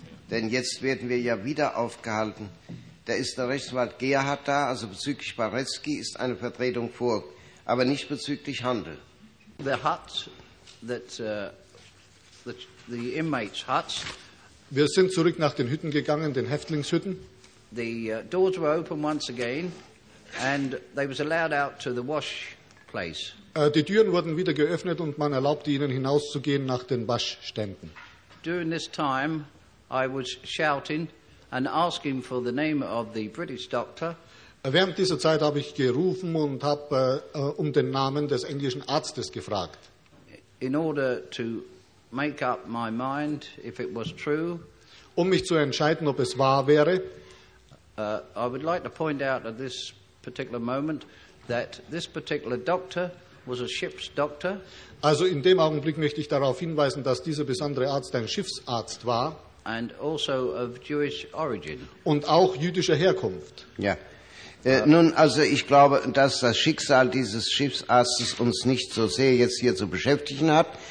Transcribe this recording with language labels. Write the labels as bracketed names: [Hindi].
[German] Denn jetzt werden wir ja wieder aufgehalten. Da ist der Rechtsanwalt Gerhard da, also bezüglich Barecki ist eine Vertretung vor, aber nicht bezüglich Handel. [English] The huts that the inmates' huts. [German] Wir sind zurück nach den Hütten gegangen, den Häftlingshütten. [English] The doors were open once again, and they was allowed out to the wash place. [German] Die Türen wurden wieder geöffnet und man erlaubte ihnen hinauszugehen nach den Waschständen. [English] During this time, I was shouting and asking for the name of the British doctor. [German] Während dieser Zeit habe ich gerufen und habe um den Namen des englischen Arztes gefragt. [English] In order to make up my mind if it was true. [German] Um mich zu entscheiden, ob es wahr wäre. [English] I would like to point out at this particular moment that this particular doctor was a ship's doctor. [German] Also in dem Augenblick möchte ich darauf hinweisen, dass dieser besondere Arzt ein Schiffsarzt war. [English] And also of Jewish origin. [German] Und auch jüdischer Herkunft. Ja. Nun, also ich glaube, dass das Schicksal dieses Schiffsarztes uns nicht so sehr jetzt hier zu beschäftigen hat.